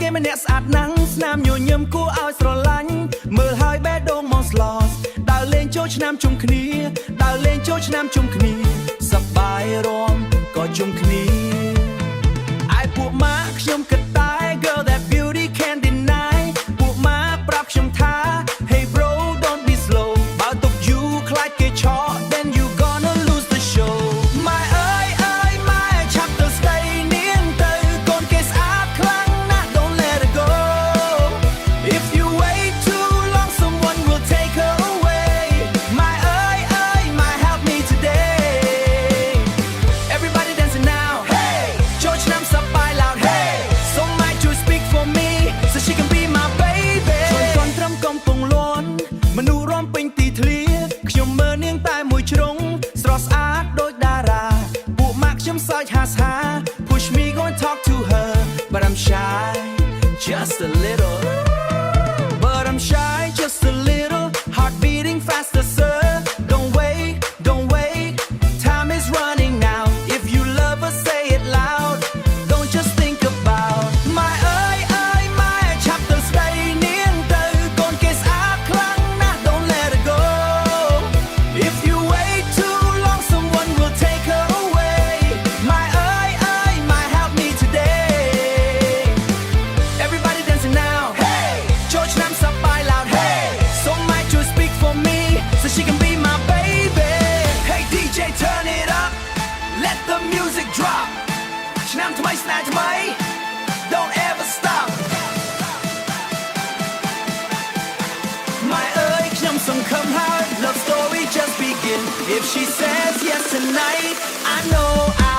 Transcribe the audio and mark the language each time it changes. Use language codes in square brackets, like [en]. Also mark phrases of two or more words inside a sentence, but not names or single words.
[km] អ្នកស្អាតណាំងស្នាមញញឹមគួរឲ្យស្រឡាញ់មើលហើយបេះដូងមកស្លោដើរលេងចូលឆ្នាំជុំគ្នាដើរលេងចូលឆ្នាំជុំគ្នាសប្បាយរាំក៏ជុំគ្នាឯពួកម៉ាខ្ញុំគិតតែ [en] Girl that beauty can't deny [km] ពួកម៉ាប្រាប់ខ្ញុំថា [en] Hey bro don't be slow [km] បើទុក you ខ្លាចគេឆក់ [en] then you gonna lose the show [km] ម៉ែអើយម៉ែឆាប់ទៅស្ដីនាងទៅកូនគេស្អាតខ្លាំងណាស់ [en] don't let her go if you wait too long someone will take her away [km] ម៉ែអើយម៉ែ [en] help me today everybody dancing now hey [km] ចូលឆ្នាំសប្បាយ [en] loud hey so might you speak for me so she can be my baby [km] ជន់កូនត្រឹមកំពុងលន់មនុស្សរំពេញទីធ្លាខ្ញុំមើលនាងតែមួយជ្រុងស្រស់ស្អាតដូចតារាពួកម៉ាក់ខ្ញុំសើចហាសហា [en] push me go and talk to her but I'm shy just a little but I'm shy just a little heart beating faster sir don't wait time is running now if you love her say it loud don't just think about my my [km] ឆាប់ទៅស្ដីនាងទៅកូនគេស្អាតខ្លាំងណាស់ [en] don't let her go if you wait too long someone will take her away my my help me today everybody dancing now hey [km] ចូលឆ្នាំសប្បាយ [en] loud hey so might you speak for me so she can be my baby hey DJ turn it up let the music drop [km] ឆ្នាំថ្មីស្នេហ៍ថ្មី [en] don't ever stop [km] ម៉ែអើយខ្ញុំសង្ឃឹមហើយ [en] love story just begin if she says yes tonight I know